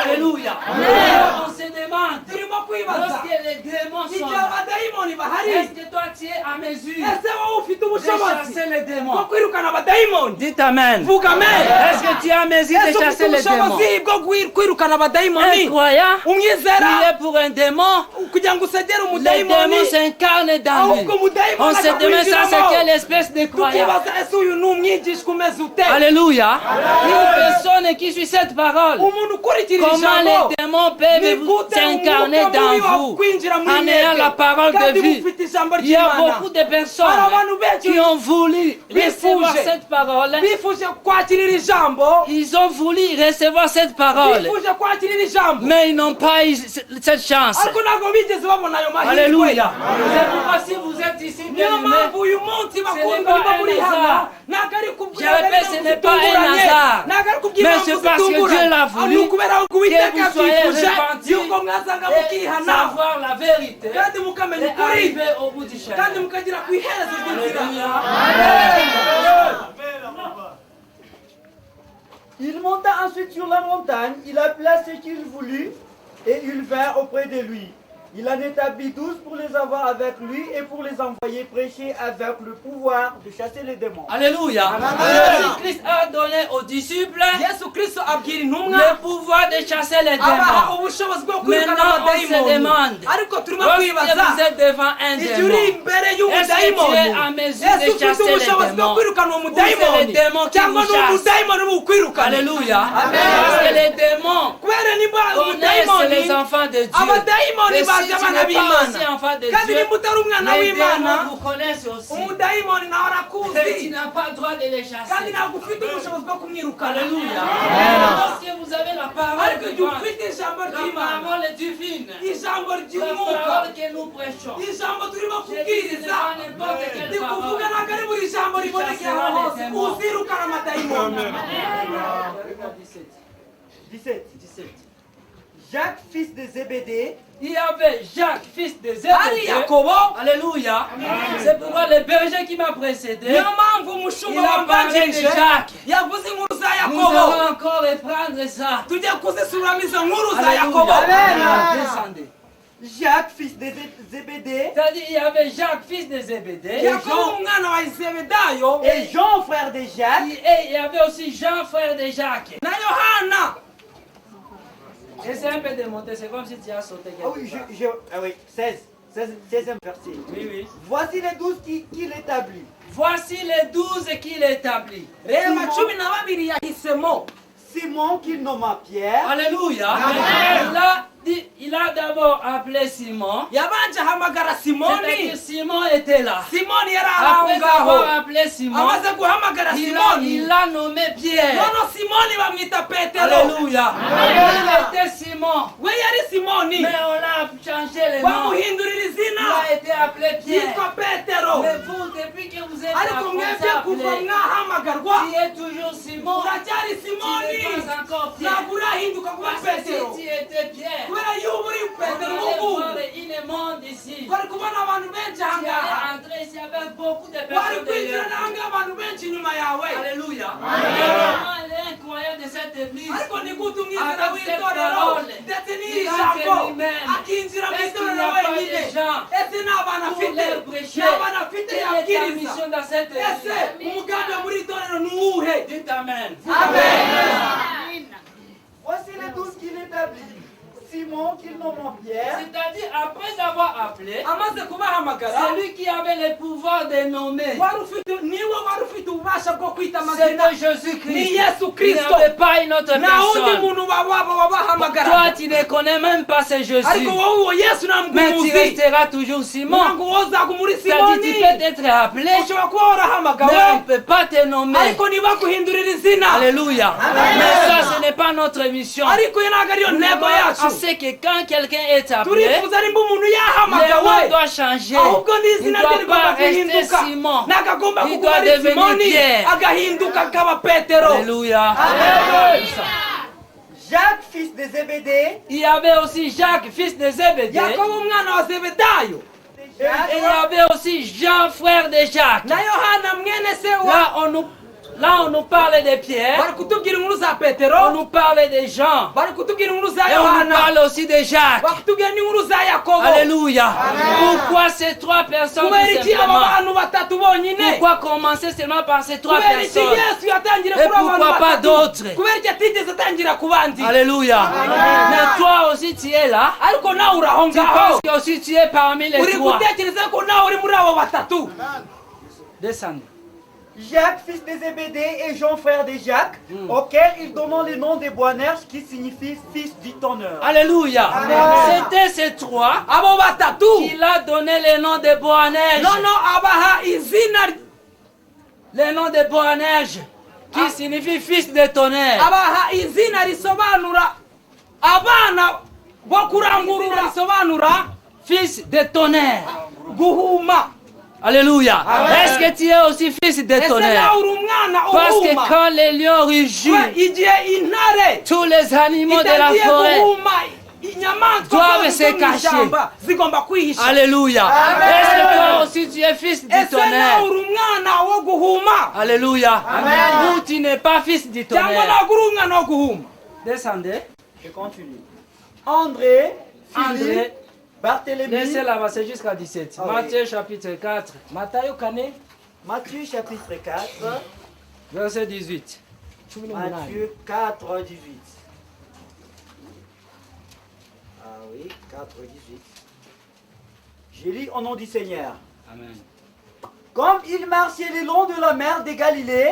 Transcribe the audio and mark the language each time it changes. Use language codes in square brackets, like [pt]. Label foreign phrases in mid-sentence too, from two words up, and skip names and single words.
[fr] Alléluia. Mais on se demande, [rw] turimo kwibaza [fr] lorsque les démons sont [rw] igihe [fr] là, [rw] abadayimoni bahari [fr] est-ce que toi tu es à mesure [rw] ese wowe ufite [fr] de [rw] ubushobozi [fr] chasser les [rw] bwo [fr] démons? [rw] kwirukana abadayimoni [fr] Dites Amen. [rw] vuga amen [fr] Est-ce que tu es à mesure [rw] ese [fr] de [rw] ufite [fr] chasser les démons? [rw] ubushobozi bwo kwirukana [fr] Un [rw] abadayimoni [fr] croyant, [rw] umwizera [fr] prier pour un démon, [rw] kugira ngo usegere [fr] les [rw] umudayimoni [fr] démons s'incarnent dans lui. [rw] ahubwo umudayimoni [fr] On se demande ça, c'est [rw] akakwinjiramo [fr] quelle espèce de croyant? [rw] tukibaza ese uyu ni umwigishwa umeze ute [fr] Alléluia. Une personne qui suit cette parole, [rw] umuntu ukurikira [fr] comment [rw] ijambo [fr] les démons peuvent s'incarner dans vous en ayant la parole de vie. Il y a beaucoup de personnes qui ont voulu recevoir cette parole. [rw] bifuje kwakirira ijambo [fr] Ils ont voulu recevoir cette parole, [rw] bifuje kwakirira ijambo [fr] mais ils n'ont pas eu cette chance. [rw] ariko ntabwo bigeze babona ayo mahirwe [fr] Alléluia. C'est pourquoi si vous êtes ici [rw] niyo [fr] bien aimé, [rw] mpamvu uyu munsi bakundwa [fr] pas [rw] niba [fr] un [rw] muri [fr] hasard. [rw] hano ntabwo ari kubwira [fr] Je répète, ce n'est pas un hasard. [rw] ntabwo ari kubwira [fr] Mais [rw] impamvu [fr] c'est parce que [rw] zitunguranye. [fr] Dieu l'a voulu [rw] Ni ukubera ko [fr] que [rw] uwiteka [fr] vous soyez [rw] yabyifuje [fr] repentis [rw] yuko mwasanga [fr] et [rw] mukihana [fr] savoir la vérité [rw] kandi mukamenya [fr] et [rw] ukuri [fr] arriver au bout du chemin. [rw] kandi mukagera ku iherezo ry'inzira [fr] Il monta ensuite sur la montagne, il appela ceux qu'il voulut, et ils vinrent auprès de lui. Il en établit 12 pour les avoir avec lui et pour les envoyer prêcher avec le pouvoir de chasser les démons. Alléluia. Jésus-Christ a donné aux disciples [rw] yesu kristo abwira intumwa [fr] le pouvoir de chasser les [rw] abaha [fr] démons. [rw] ubushobozi bwo kwirukana [fr] Maintenant, on se [rw] abadayimoni [fr] demande, [rw] ariko turimo [fr] lorsque [rw] kwibaza [fr] vous êtes devant un [rw] igihe uri [fr] démon, [rw] imbere [fr] est-ce que tu [rw] y'umudayimoni [fr] es à mesure [rw] ese [fr] de [rw] ufite [fr] chasser les [rw] ubushobozi bwo [fr] démons? [rw] kwirukana uwo [fr] Ou c'est les [rw] mudayimoni [fr] démons qui [rw] cyangwa [fr] vous [rw] ni [fr] chassent? [rw] umudayimoni bukwirukana [fr] Alléluia. Parce que les démons [rw] kubera niba [fr] connaissent [rw] umudayimoni [fr] les enfants de Dieu. [rw] abadayimoni [fr] Et si [rw] bazi [fr] tu [rw] abana [fr] n'es pas aussi [rw] b'imana [fr] enfant de [rw] kandi [fr] Dieu, [rw] nimba utari umwana [fr] les [rw] w'imana [fr] démons vous connaissent aussi. [rw] umudayimoni nawe [fr] Et tu [rw] arakuzi [fr] n'as pas le droit de les [rw] kandi [fr] chasser. [rw] ntabwo ufite ubushobozi bwo kumwirukana [fr] Alléluia. Lorsque vous avez la parole [rw] ariko [fr] de [rw] igihe [fr] Dieu, [rw] ufite ijambo [fr] la [rw] ry'imana [fr] parole divine, [rw] ijambo [fr] la [rw] ry'umwuka [fr] parole que nous prêchons, [rw] ijambo turimo [fr] je dis, ce n'est [rw] kubwiriza [fr] pas n'importe quelle [rw] ni kuvuga [fr] parole. [rw] ntabwo ari buri jambo ribonekera aho hose uzirukana amadayimoni 17. [fr] Jacques, fils de Zébédée, Il y avait Jacques, fils de [rw] hari [fr] Zébédée. [rw] yakobo [fr] Alléluia. C'est pourquoi le berger qui m'a précédé, [rw] niyo mpamvu [fr] il [rw] umushumba [fr] a parlé de [rw] wambanjirije [fr] Jacques. [rw] yavuze inkuru za [fr] Nous [rw] yakobo [fr] allons encore reprendre ça. [rw] tujye kuzisuramo izo nkuru za yakobo [fr] Alléluia. Descendez. Jacques, fils de Zébédée. C'est-à-dire, il y avait Jacques, fils de Zébédée. Et Jean, frère de Jacques. Et il y avait aussi Jean, frère de Jacques. [rw] na Yohana. [fr] Essaye un peu de monter, c'est comme si tu as sauté quelque Ah oui, ah oui, 16e verset. Oui. Voici les 12 qu'il établit. Voici les 12 qu'il établit. [rw] Reba cumi na babiri yahisemo. [fr] Simon qu'il nomma Pierre. Alléluia. Il a d'abord appelé Simon. [rw] Yabanje hamagara [fr] C'est-à-dire [rw] Simoni. [fr] Simon était là. [rw] Simoni yari [fr] Après avoir [rw] aho ngaho. [fr] appelé Simon, [rw] Amaze guhamagara Simoni. [fr] il a nommé Pierre. [rw] Nono Simoni bamwita Petero. [fr] Alléluia. Il était Simon. [rw] We yari Simoni. [fr] Mais on a changé le nom. [rw] Bamuhindurira [fr] Il [rw] izina. [fr] a été appelé Pierre. [rw] Yitwa Petero. [fr] Mais vous, depuis que vous êtes [rw] Ariko mwebwe kuva [fr] appelé, [rw] mwahamagarwa. [fr] tu es toujours Simon. [rw] Uracyari [fr] Tu [rw] Simoni. [fr] n'es pas encore Pierre. [rw] Ntabwo urahinduka kuba [fr] Parce que [rw] Petero. [fr] si tu étais Pierre, [rw] Kubera yuba uri [fr] on [rw] Petero [fr] allait [rw] ubu. [fr] voir une monde ici. [rw] Bari kubona abantu benshi [fr] Tu [rw] aha ngaha. [fr] allais entrer ici avec beaucoup de [rw] Wari [fr] personnes [rw] kwinjira [fr] derrière. [rw] nange abantu benshi inyuma yawe. [fr] Alléluia. Vraiment, il est incroyable de cette église. [rw] Ariko ni gute umwizera [fr] Avec cette [rw] w'itorero [fr] parole, [rw] ndetse n'iri [fr] il [rw] jambo [fr] entre lui-même. [rw] akinjira mu [fr] Est-ce qu'il n'y [rw] itorero [fr] a pas [rw] wenyine? [fr] des gens [rw] Ese ni abana [fr] pour [rw] afite? [fr] les prêcher? [rw] Ni abana afite [fr] Quelle est ta [rw] yabwiriza? [fr] mission dans cette [rw] Ese [fr] église? [rw] umugambi muri iri torero ni uwuhe? [fr] Dites Amen. Voici les 12 qu'il établit. Simon qu'il nomma Pierre. C'est-à-dire, après avoir appelé, [rw] Amaze kubahamagara [fr] c'est lui qui avait le pouvoir de nommer. [rw] niwe wari ufite ububasha bwo kwita amazina. [fr] C'était Jésus-Christ. [rw] Ni Yesu [fr] Il [rw] Kristo. [fr] n'y avait pas une autre [rw] Nta wundi [fr] personne. [rw] muntu wabahamagara. [fr] Toi, tu ne connais même pas ce [rw] Ariko [fr] Jésus. [rw] wowe uwo Yesu ntabwo [fr] Mais tu [rw] umuzi. [fr] resteras toujours Simon. [rw] Ntabwo wozaga muri [fr] C'est-à-dire, tu [rw] Simoni. [fr] peux être appelé, [rw] Ushobora kuba [fr] mais on [rw] warahamagawe [fr] ne peut pas te nommer. [rw] ariko ntibaguhindurira izina. [fr] Alléluia. Mais ça, ce n'est pas notre mission. [rw] Ariko iyo ntabwo ariyo [fr] Nous [rw] ntego [fr] devons [rw] yacu. [fr] penser que quand quelqu'un est appelé, [rw] turifuza nimba umuntu [fr] le nom [rw] yahamagawe [fr] doit changer. [rw] ahubwo [fr] Il ne [rw] n'izina [fr] doit [rw] rye rigomba [fr] pas rester [rw] guhinduka. [fr] Simon. [rw] ntabwo agomba [fr] Il [rw] kuba [fr] doit [rw] ari [fr] devenir [rw] Simoni [fr] Pierre. [rw] agahinduka akaba Petero. [fr] Alléluia. Jacques, fils de Zébédée. Il y avait aussi Jacques, fils de Zébédée. [rw] Yakobo umwana wa Zebedayo [fr] Et il y avait aussi Jean, frère de Jacques. [rw] na Yohana mwene se wa. [fr] Là, on nous parle de Pierre. [rw] bari kutubwira inkuru za [fr] On [rw] Petero. [fr] nous parle de Jean. [rw] bari kutubwira inkuru za [fr] Et on nous [rw] Yohana. [fr] parle aussi de Jacques. [rw] bakutubwira n'inkuru za Yakobo. [fr] Alléluia. Pourquoi ces trois personnes [rw] kubera [fr] tout [rw] iki aba [fr] simplement? [rw] bantu batatu bonyine? [fr] Pourquoi commencer seulement par ces trois [rw] kubera iki [fr] personnes? [rw] Yesu yatangire [fr] Et [rw] kuri abo bantu [fr] pourquoi pas [rw] batatu? [fr] d'autres? [rw] kubera iki atigeze atangira ku bandi? [fr] Alléluia. Mais toi aussi tu es là. [rw] ariko nawe uri aho [fr] Tu penses [rw] ngaho [fr] que aussi tu es parmi les [rw] uri [fr] trois. [rw] gutekereza ko nawe uri muri abo batatu. [fr] Descendez. Jacques, fils de Zébédée, et Jean, frère de Jacques, auquel ils donnent le nom de Boanerges, qui signifie fils du tonneur. Alléluia. C'était ces trois [rw] abo batatu [fr] qu'il a donné le nom de Boanerges. [rw] nono abaha izina [fr] Le nom de Boanerges qui signifie fils de tonnerre. [rw] abaha izina risobanura abana bo kurangurura risobanura [fr] Fils de tonnerre. [rw] guhuma. [fr] Alléluia. Est-ce que tu es aussi fils de [rw] ese [fr] tonnerre? [rw] nawe uri umwana [fr] Parce que [rw] uhuma. [fr] quand les lions rugissent, [rw] igihe intare [fr] tous les animaux de la [rw] itagiye [fr] forêt, [rw] guhuma inyamaswa [fr] doivent [rw] zose [fr] se [rw] zo mu [fr] cacher. [rw] ishyamba zigomba kwihisha. [fr] Alléluia. Est-ce que toi aussi tu es fils du [rw] ese nawe [fr] tonnerre? [rw] uri umwana wo guhuma [fr] Alléluia. Ou tu n'es pas fils du [rw] cyangwa [fr] tonnerre. [rw] ntabwo uri umwana wo guhuma. [fr] Descendez. Je continue. André, Philippe, André, Barthélemy, laissez là-bas, c'est jusqu'à 17. Ah oui. Matthieu chapitre 4, [rw] matayo kane [fr] Matthieu chapitre 4, verset 18. Matthieu 4, 18. Ah oui, 4, 18. Je lis au nom du Seigneur. Amen. Comme il marchait le long de la mer de Galilée,